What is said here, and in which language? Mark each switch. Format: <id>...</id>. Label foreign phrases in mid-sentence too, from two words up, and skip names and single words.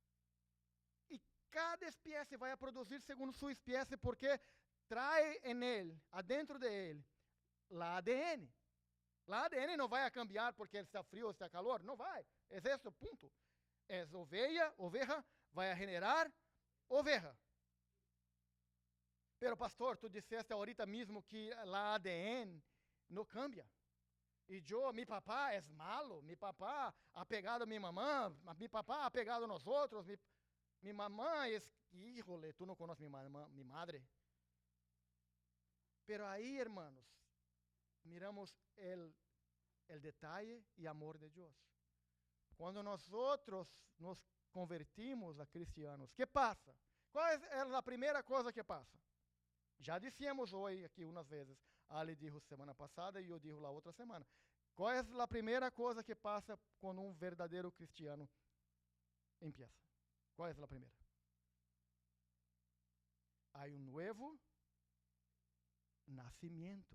<pt>Cada espécie vai a produzir segundo sua espécie, porque traz em ele, adentro de ele, a ADN. A ADN não vai a cambiar porque está frio ou está calor, não vai. É esse o ponto. É oveja vai a generar oveja. Pero pastor, tu disseste ahorita mesmo que a ADN não cambia. E meu papá é malo, meu papá ha pegado minha mamã, meu papá ha pegado nós outros, minha mamãe, híjole, tu não conheces minha madre.</pt> <es>Pero aí, hermanos, miramos el detalle</es> <pt>e amor de Deus. Quando nós outros nos convertimos a cristianos, que passa? Qual é a primeira coisa que passa? Já dissemos hoje aqui umas vezes. Ali dijo semana passada e eu digo lá outra semana. Qual é a primeira coisa que passa quando um verdadeiro cristiano empieza? Qual é a primeira? Há um novo nascimento.</pt>